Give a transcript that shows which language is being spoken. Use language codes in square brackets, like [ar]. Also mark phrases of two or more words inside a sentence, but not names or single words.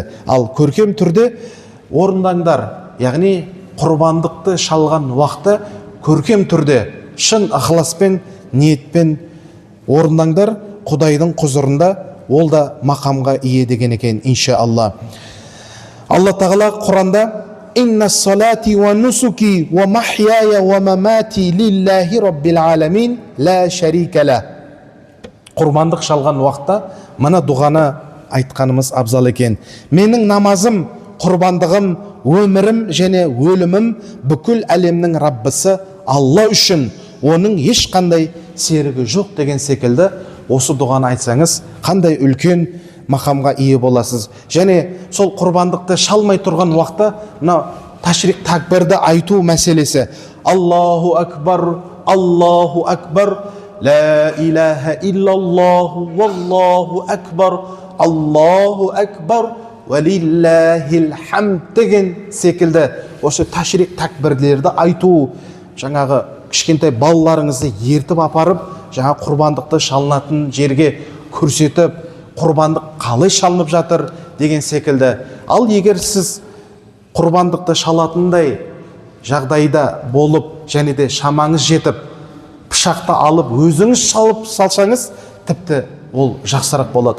[kk] Ал көркем түрде орындаңдар, яғни құрбандықты шалған уақытта көркем түрде, шын ықыласпен, ниетпен орындаңдар. Құдайдың құзырында ол да мақамға ие деген екен, иншаалла. Алла тағала Құранда [ar] «إن صلاتي ونسكي ومحياي ومماتي لله رب العالمين لا شريك له». [kk] Құрбандық шалған уақытта мына дұғаны айтқанымыз абзал екен. Менің намазым, құрбандығым, өмірім және өлімім бүкіл әлемнің Раббысы Алла үшін, оның ешқандай серігі жоқ деген секілді. Осы дұғаны айтсаңыз, қандай үлкен мақамға ие боласыз. Және сол құрбандықты шалмай тұрған уақытта мына ташрик такбирді айту мәселесі. [ar] الله أكبر الله أكبر لا إله إلا الله والله أكبر الله أكبر ولله الحمد [kk] деген секілді. Осы ташрик такбирлерді айту, жаңағы кішкентай балаларыңызды ертіп апарып, жаңа құрбандықты шалынатын жерге көрсетіп, құрбандық қалай шалынып жатыр деген секілді. Ал егер сіз құрбандықты шалатындай жағдайда болып, және де шамаңыз жетіп, пышақты алып өзіңіз шалып салсаңыз, тіпті ол жақсырақ болады.